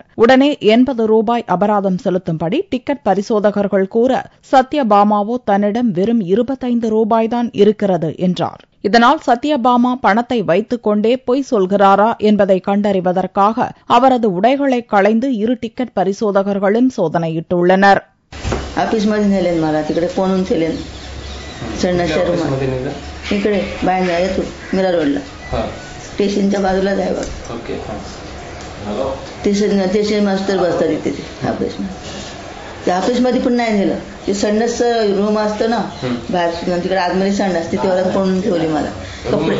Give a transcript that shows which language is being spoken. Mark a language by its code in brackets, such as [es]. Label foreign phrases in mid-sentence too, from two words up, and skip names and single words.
[ta] உடனே 80 ரூபாய் அபராதம் செலுத்தும்படி டிக்கெட் பரிசோதகர்கள் கூற சத்யபாமாவோ தன்னிடம் வெறும் 25 ரூபாய்தான் இருக்கிறது என்றார். இதனால் சத்யபாமா பணத்தை வைத்துக் கொண்டே பொய் சொல்கிறாரா என்பதை கண்டறிவதற்காக அவரது உடைகளை களைந்து 2 டிக்கெட் பரிசோதகர்களும் சோதனையிட்டுள்ளனர். [mr] इकडे बाहेर आहे तू मीरा रोडला स्टेशनच्या बाजूलाच आहे बघ. स्टेशन मास्तर बसतात तिथे ऑफिसमध्ये. त्या ऑफिसमध्ये पण नाही नेलं. ते संडास रूम असतं ना बाहेर तिकडे आतमध्ये संडास तिथे वरात कोणून ठेवली मला कपडे.